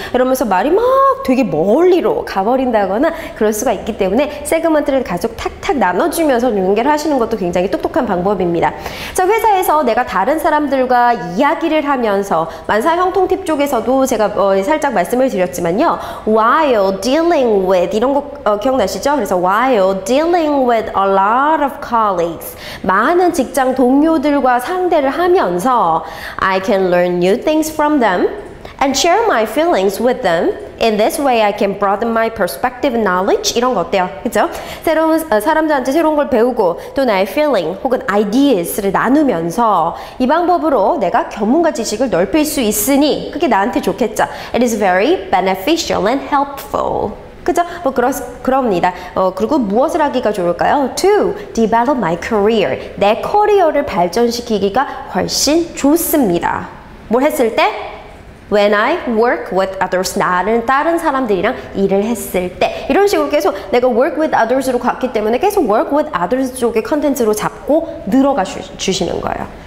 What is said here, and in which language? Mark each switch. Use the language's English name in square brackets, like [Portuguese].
[Korean] 이러면서 말이 막 되게 멀리로 가버린다거나 그럴 수가 있기 때문에 세그먼트를 계속 탁탁 나눠주면서 연결을 하시는 것도 굉장히 똑똑한 방법입니다. 자, 회사에서 내가 다른 사람들과 이야기를 하면서 만사 형통 팁 쪽에서도 제가 살짝 말씀을 드렸지만요. [English] While dealing with [Korean] 이런 거 기억나시죠? 그래서 [English] while dealing with a lot of colleagues [Korean] 많은 직장 동료들과 상대를 하면서 [English] I can learn new things from them and share my feelings with them. In this way, I can broaden my perspective and knowledge. [Korean] 이런 거 어때요? 그죠? 새로운 사람들한테 새로운 걸 배우고 또 나의 feeling 혹은 ideas를 나누면서 이 방법으로 내가 견문과 지식을 넓힐 수 있으니 그게 나한테 좋겠죠. [English] It is very beneficial and helpful. [Korean] 그죠? 뭐 그럽니다. 그리고 무엇을 하기가 좋을까요? [English] To develop my career. [Korean] 내 커리어를 발전시키기가 훨씬 좋습니다. 뭘 했을 때? [English] When I work with others. [Korean] 나는 다른 사람들이랑 일을 했을 때. 이런 식으로 계속 내가 work with others로 갔기 때문에 계속 work with others 쪽의 컨텐츠로 잡고 늘어가 주시는 거예요.